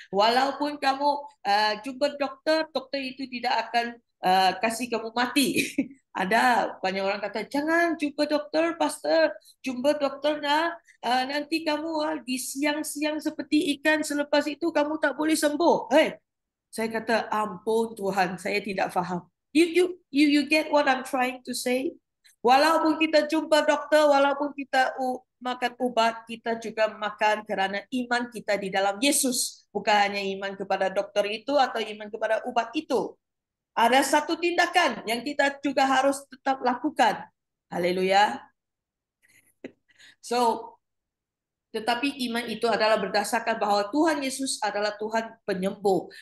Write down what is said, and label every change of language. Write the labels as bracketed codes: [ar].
[ms] Walaupun kamu jumpa dokter itu tidak akan kasih kamu mati. Ada banyak orang kata, jangan jumpa dokter, pastor. Jumpa dokternya, nanti kamu di siang-siang seperti ikan, selepas itu kamu tak boleh sembuh. Hey, saya kata, ampun Tuhan, saya tidak faham. [en] You get what I'm trying to say? [ms] Walaupun kita jumpa dokter, walaupun kita makan obat, kita juga makan karena iman kita di dalam Yesus. Bukan hanya iman kepada dokter itu atau iman kepada obat itu. Ada satu tindakan yang kita juga harus tetap lakukan. Haleluya. So, tetapi iman itu adalah berdasarkan bahwa Tuhan Yesus adalah Tuhan penyembuh.